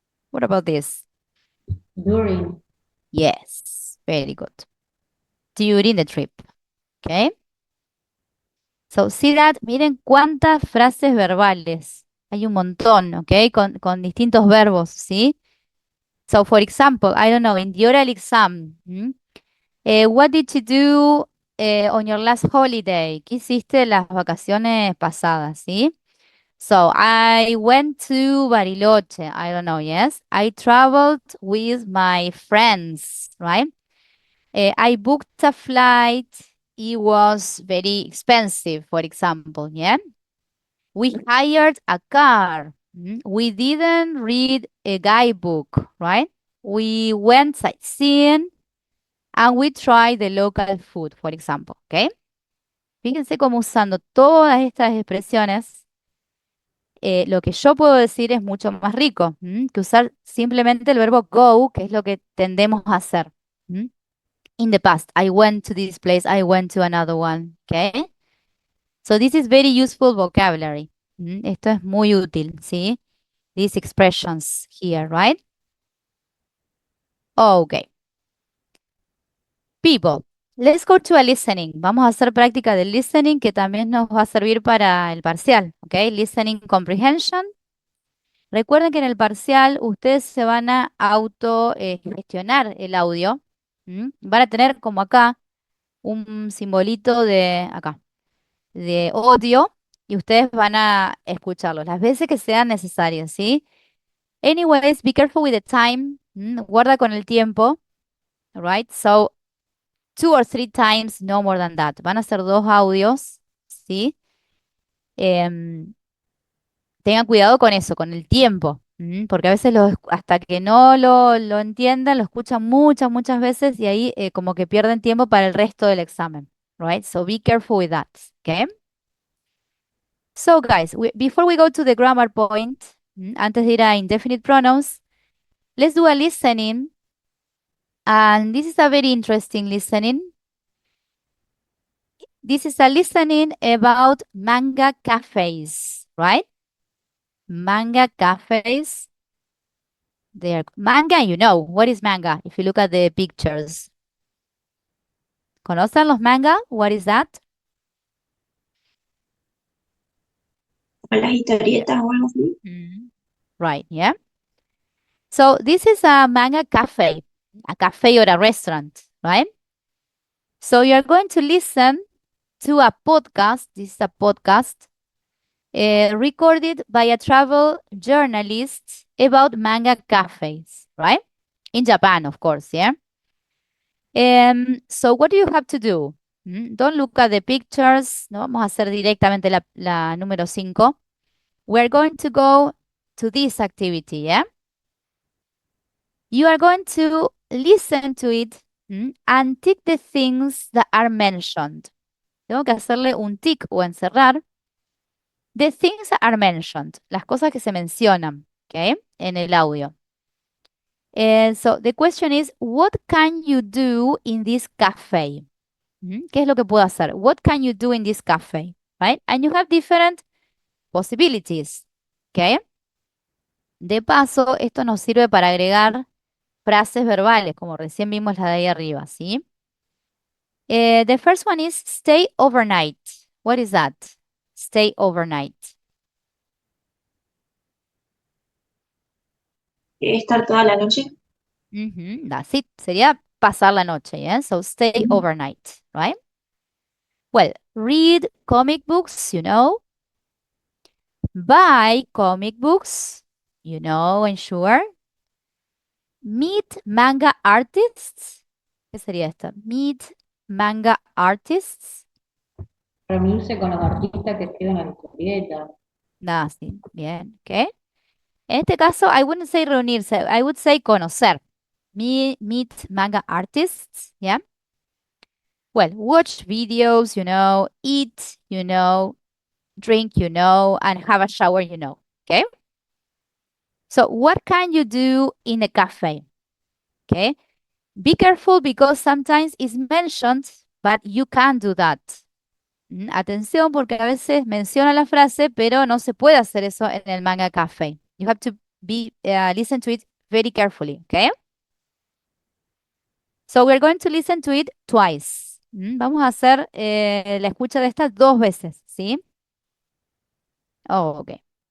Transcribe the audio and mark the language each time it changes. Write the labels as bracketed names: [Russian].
[English] What about this? During. Yes, very good. During the trip. Okay. So, see that? [Spanish] Miren cuántas frases verbales. Hay un montón, ¿ok? Con distintos verbos, ¿sí? [English] So, for example, I don't know, in the oral exam, what did you do on your last holiday? [Spanish] ¿Qué hiciste las vacaciones pasadas, sí? [English] So, I went to Bariloche. I don't know, yes? I traveled with my friends, right? I booked a flight. It was very expensive, for example, yeah? We hired a car. We didn't read a guidebook, right? We went sightseeing and we tried the local food, for example, ¿ok? [Spanish] Fíjense cómo usando todas estas expresiones, lo que yo puedo decir es mucho más rico, que usar simplemente el verbo go, que es lo que tendemos a hacer. [English] In the past, I went to this place, I went to another one, ¿ok? So this is very useful vocabulary. [Spanish] Esto es muy útil, [English] ¿sí? These expressions here, right? Okay. People, let's go to a listening. [Spanish] Vamos a hacer práctica del listening que también nos va a servir para el parcial, ¿ok? [English] Listening comprehension. [Spanish] Recuerden que en el parcial ustedes se van a auto gestionar el audio. Van a tener como acá un simbolito de acá, de audio y ustedes van a escucharlo las veces que sean necesarias, ¿sí? [English] Anyways, be careful with the time. [Spanish] Guarda con el tiempo, right? [English] So 2 or 3 times, no more than that. [Spanish] Van a ser 2 audios, ¿sí? Em, Tengan cuidado con eso, con el tiempo, porque a veces hasta que no lo entiendan, lo escuchan muchas veces y ahí como que pierden tiempo para el resto del examen, right? [English] So be careful with that, okay? So guys, before we go to the grammar point, [Spanish] antes de ir a [English] indefinite pronouns, let's do a listening. And this is a very interesting listening. This is a listening about manga cafes, right? Manga cafes. There, manga, you know, what is manga? If you look at the pictures. [Spanish] ¿Conocen los manga? [English] What is that? [Spanish] O las historietas o algo así. [English] Right, yeah. So this is a manga cafe, a cafe or a restaurant, right? So you're going to listen to a podcast. This is a podcast recorded by a travel journalist about manga cafes, right? In Japan, of course, yeah? So what do you have to do? Don't look at the pictures. [Spanish] No vamos a hacer directamente la número 5. [English] We're going to go to this activity, yeah? You are going to listen to it and tick the things that are mentioned. [Spanish] Tengo que hacerle un tick o encerrar. [English] The things that are mentioned, [Spanish] las cosas que se mencionan, ¿ok? En el audio. [English] So the question is, what can you do in this cafe? [Spanish] ¿Qué es lo que puedo hacer? [English] What can you do in this cafe? Right? And you have different possibilities. ¿Ok? [Spanish] De paso, esto nos sirve para agregar frases verbales, como recién vimos la de ahí arriba, ¿sí? [English] The first one is stay overnight. What is that? Stay overnight. [Spanish] Estar toda la noche. [English] That's it. [Spanish] Sería pasar la noche, yeah? [English] So stay overnight, right? Well, read comic books, you know. Buy comic books, you know, and sure. Meet manga artists. [Spanish] ¿Qué sería esto? [English] Meet manga artists. [Spanish] Reunirse con los artistas que escriben las historietas. Nada, sí, bien, ¿ok? En este caso, [English] I wouldn't say reunirse, I would say conocer. Meet manga artists, yeah? Well, watch videos, you know, eat, you know, drink, you know, and have a shower, you know, okay? So what can you do in a cafe? Okay? Be careful because sometimes it's mentioned, but you can't do that. [Spanish] Atención porque a veces menciona la frase, pero no se puede hacer eso en el manga cafe. [English] You have to listen to it very carefully, okay? So we're going to listen to it twice. [Spanish] Vamos a hacer la escucha de estas 2 veces, ¿sí? Oh, okay.